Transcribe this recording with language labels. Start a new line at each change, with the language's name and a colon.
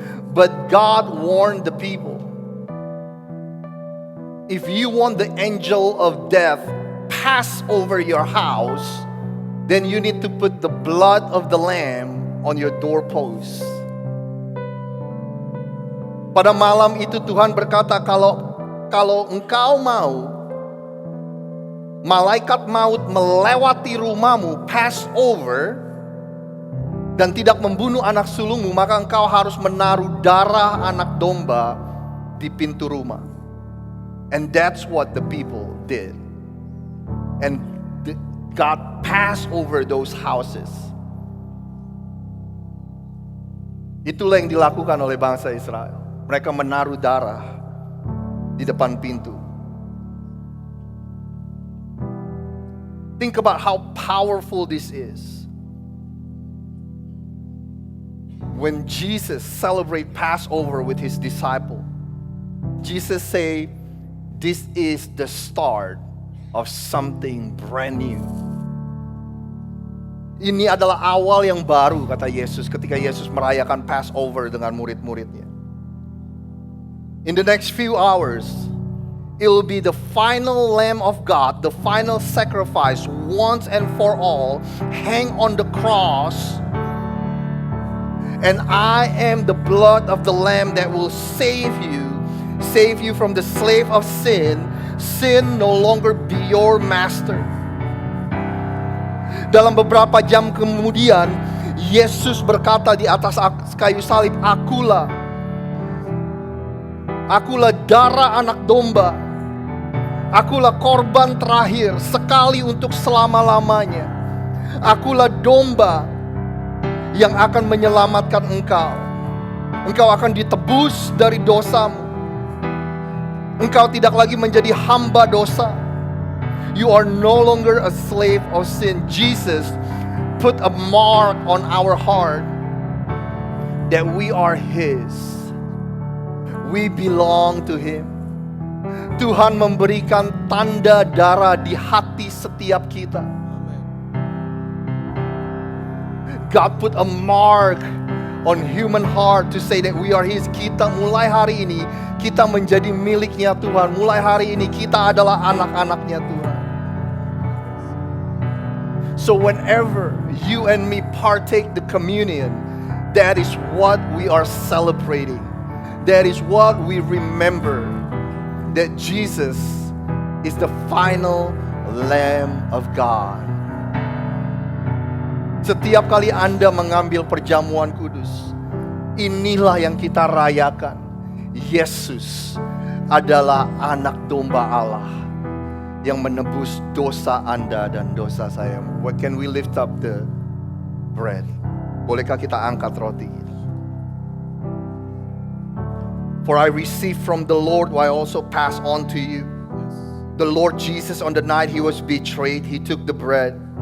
English: But God warned the people, if you want the angel of death pass over your house, then you need to put the blood of the lamb on your doorpost.
Indonesian: Pada malam itu Tuhan berkata, kalau engkau mau malaikat maut melewati rumahmu, pass over, dan tidak membunuh anak sulungmu, maka engkau harus menaruh darah anak domba di pintu rumah.
English: And that's what the people did. And God passed over those houses.
Indonesian: Itulah yang dilakukan oleh bangsa Israel. Mereka menaruh darah di depan pintu.
English: Think about how powerful this is. When Jesus celebrated Passover with his disciple, Jesus say, this is the start of something brand new.
Indonesian: Ini adalah awal yang baru, kata Yesus ketika Yesus merayakan Passover dengan murid-muridnya.
English: In the next few hours, it will be the final Lamb of God, the final sacrifice once and for all, hang on the cross. And I am the blood of the Lamb that will save you from the slave of sin. Sin no longer be your master.
Indonesian: Dalam beberapa jam kemudian, Yesus berkata di atas kayu salib, Akulah darah anak domba. Akulah korban terakhir sekali untuk selama-lamanya. Akulah domba yang akan menyelamatkan engkau. Engkau akan ditebus dari dosamu. Engkau tidak lagi menjadi hamba dosa.
English: You are no longer a slave of sin. Jesus put a mark on our heart that we are His. We belong to Him.
Indonesian: Tuhan memberikan tanda darah di hati setiap kita.
English: God put a mark on human heart to say that we are His.
Indonesian: Kita mulai hari ini, kita menjadi miliknya Tuhan. Mulai hari ini kita adalah anak-anaknya Tuhan.
English: So whenever you and me partake the communion, that is what we are celebrating. That is what we remember. That Jesus is the final Lamb of God.
Indonesian: Setiap kali Anda mengambil perjamuan kudus, inilah yang kita rayakan. Yesus adalah anak domba Allah yang menebus dosa Anda dan dosa saya.
English: What can we lift up the bread?
Indonesian: Bolehkah kita angkat roti?
English: For I received from the Lord what I also pass on to you. The Lord Jesus, on the night He was betrayed, He took the bread.